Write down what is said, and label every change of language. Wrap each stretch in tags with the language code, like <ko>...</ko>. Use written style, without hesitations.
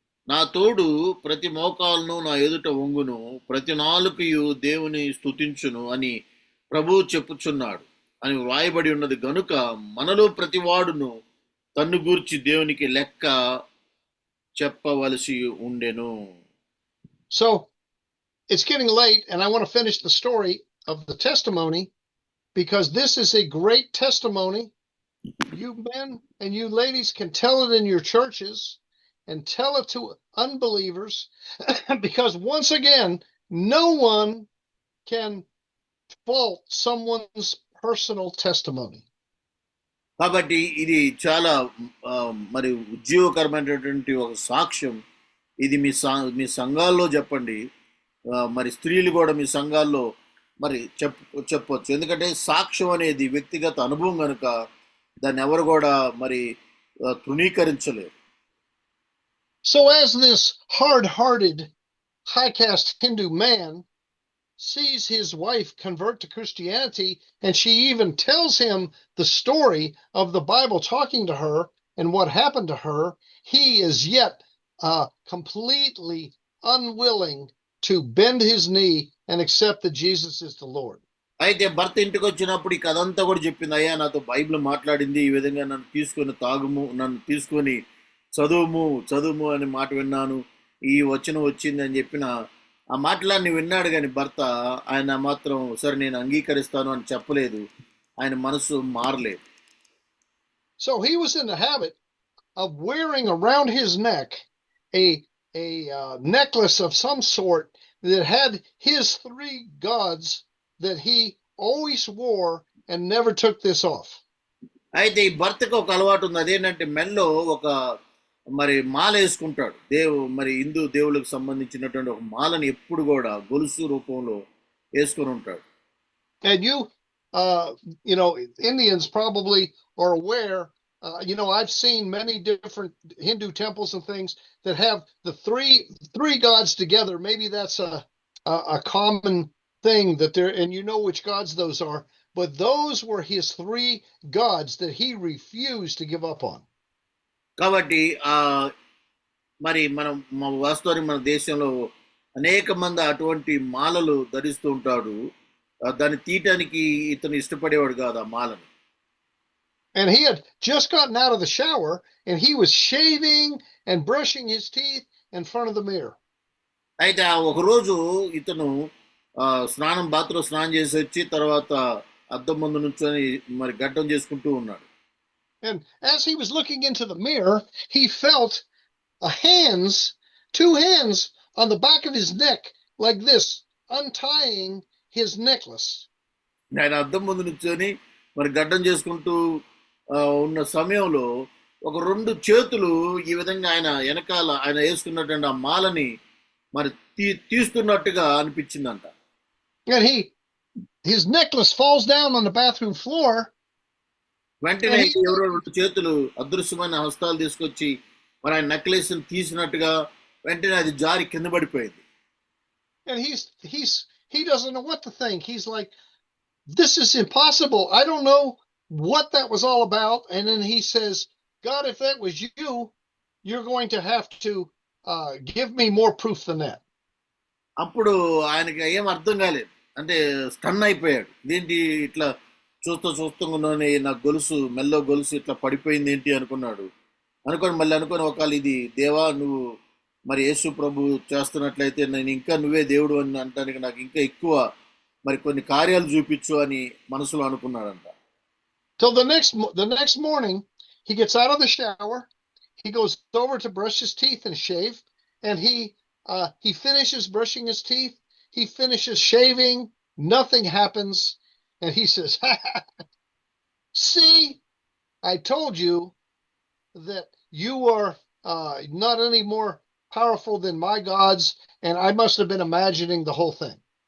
<te>నా తోడు ప్రతి మోకాలును నా ఎదుట వంగును, ప్రతి నాలుకయు దేవుని స్తుతించును అని ప్రభువు చెప్పుచున్నాడు అని వ్రాయబడి ఉన్నది గనుక మనలో ప్రతివాడును తన్ను గూర్చి దేవునికి లెక్క చెప్పవలసి ఉండెను.</te> <en>So it's getting late, and I want to finish the story of the testimony because this is a great testimony. You men and you ladies can tell it in your churches and tell it to unbelievers because once again, no one can fault someone's personal testimony.</en> <te>కాబట్టి ఇది చాలా మరి ఉజ్జీవకరమైనటువంటి ఒక సాక్ష్యం. ఇది మీ సంఘాల్లో చెప్పండి. మరి స్త్రీలు కూడా మీ సంఘాల్లో మరి చెప్పొచ్చు. ఎందుకంటే సాక్ష్యం అనేది వ్యక్తిగత అనుభవం కనుక దాన్ని ఎవరు కూడా మరి తృణీకరించలేరు.</te> <en>So as this hard-hearted, high-caste Hindu man sees his wife convert to Christianity, and she even tells him the story of the Bible talking to her and what happened to her, he is yet completely unwilling to bend his knee and accept that Jesus is the Lord.</en> <te>అయితే భర్త ఇంటికి వచ్చినప్పుడు ఈ కథ అంతా కూడా చెప్పింది. అయ్యా, నాతో బైబిల్ మాట్లాడింది, ఈ విధంగా నన్ను తీసుకొని చదువుము అనే మాట విన్నాను, ఈ వచనం వచ్చింది అని చెప్పిన ఆ మాటలన్నీ విన్నాడు. కానీ భర్త ఆయన మాత్రం సరే నేను అంగీకరిస్తాను అని చెప్పలేదు. ఆయన మనసు మారలేదు.</te> <en>So he was in the habit of wearing around his neck a necklace of some sort that had his 3 gods that he always wore and never took this off.</en> <te>అయితే ఈ భర్తకు ఒక అలవాటు ఉంది. అదేంటంటే మెల్లో ఒక మరి మాల వేసుకుంటాడు. మరి హిందూ దేవుళ్ళకు సంబంధించినటువంటి ఒక మాలని ఎప్పుడు కూడా గొలుసు రూపంలో వేసుకుని ఉంటాడు.</te> <en>And you know, Indians probably are aware. I've seen many different Hindu temples and things that have the three gods together. Maybe that's a common thing that they're, and you know which gods those are. But those were his 3 gods that he refused to give up on.</en> <te>కాబట్టి మరి వాస్తవానికి మన దేశంలో అనేక మంది అటువంటి మాలలు ధరిస్తూ ఉంటాడు. దాన్ని తీయటానికి ఇతను ఇష్టపడేవాడు కాదు ఆ మాలను.</te> <en>And he had just gotten out of the shower and he was shaving and brushing his teeth in front of the mirror.</en> <te>అయితే ఒకరోజు ఇతను బాత్రూమ్ స్నానం చేసి వచ్చి తర్వాత అద్దం ముందు నుంచొని మరి గడ్డం చేసుకుంటూ ఉన్నాడు.</te> <en>And as he was looking into the mirror, he felt 2 hands on the back of his neck like this, untying his necklace.</en> <te>ఆయన అద్దం ముందు నుంచొని మరి గడ్డం చేసుకుంటూ ఉన్న సమయంలో ఒక 2 చేతులు ఈ విధంగా ఆయన వెనకాల ఆయన వేసుకున్నటువంటి ఆ మాలని మరి తీస్తున్నట్టుగా అనిపించిందంట.</te> <en>And his necklace falls down on the bathroom floor.</en> <te>వెంటనే ఎవరో 2 చేతులు అదృశ్యమైన హస్తాలు తీసుకొచ్చి మరి ఆయన నెక్లెస్ తీసినట్టుగా వెంటనే అది జారి కింద పడిపోయింది.</te> <en>And he doesn't know what to think. He's like, this is impossible. I don't know what that was all about. And then he says, God, if that was you, you're going to have to give me more proof than that.</en> <te>అప్పుడు ఆయనకి ఏం అర్థం కాలేదు. అంటే stun అయిపోయాడు. ఏంటి ఇట్లా చూస్తున్నానే నా మెల్లో గొలుసు ఇట్లా పడిపోయింది ఏంటి అనుకున్నాడు. అనుకొని ఒకవేళ ఇది దేవా నువ్వు మరి యేసు ప్రభు చేస్తున్నట్లయితే నేను ఇంకా నువ్వే దేవుడు అని అంటానికి నాకు ఇంకా ఎక్కువ మరి కొన్ని కార్యాలు చూపించు అని మనసులో అనుకున్నాడంట.</te> <en>So the next morning, he gets out of the shower, he goes over to brush his teeth and shave, and he finishes brushing his teeth, he finishes shaving, nothing happens, and he says, see, I told you that you are not any more powerful than my gods, and I must have been imagining the whole thing.</en>